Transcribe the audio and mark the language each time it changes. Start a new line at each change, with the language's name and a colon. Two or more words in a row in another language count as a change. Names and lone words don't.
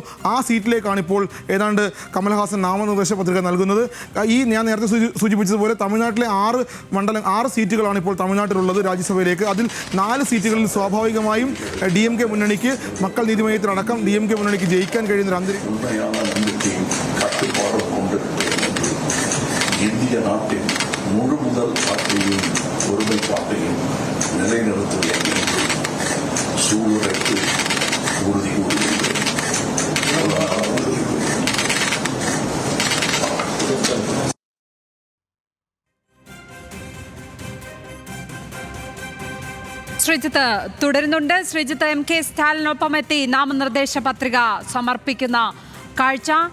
Malayalam: ആ സീറ്റിലേക്കാണ് ഇപ്പോൾ ഏതാണ്ട് കമൽഹാസൻ നാമനിർദ്ദേശ പത്രിക നൽകുന്നത്. ഞാൻ നേരത്തെ സൂചിപ്പിച്ചതുപോലെ തമിഴ്നാട്ടിലെ 6 സീറ്റുകളാണ് ഇപ്പോൾ തമിഴ്നാട്ടിലുള്ളത് രാജ്യസഭയിലേക്ക്. അതിൽ 4 സീറ്റുകളിൽ സ്വാഭാവികമായും DMK മുന്നണിക്ക് മക്കൾ നീതി മയ്യത്തിനടക്കം DMK മുന്നണിക്ക് ജയിക്കാൻ കഴിയുന്ന അന്തരീക്ഷം
Tamil: இந்திய நாட்டின் முழு முதல் ஆட்சியையும் ஒருமைப்பாட்டையும் நிலைநிறுத்துவதை சூழலுக்கு உறுதி கூறுகிறது.
Malayalam: ശ്രീജിത്ത് തുടരുന്നുണ്ട്. ശ്രീജിത്ത്, MK സ്റ്റാലിനൊപ്പം എത്തി നാമനിർദ്ദേശ പത്രിക സമർപ്പിക്കുന്ന കാഴ്ച.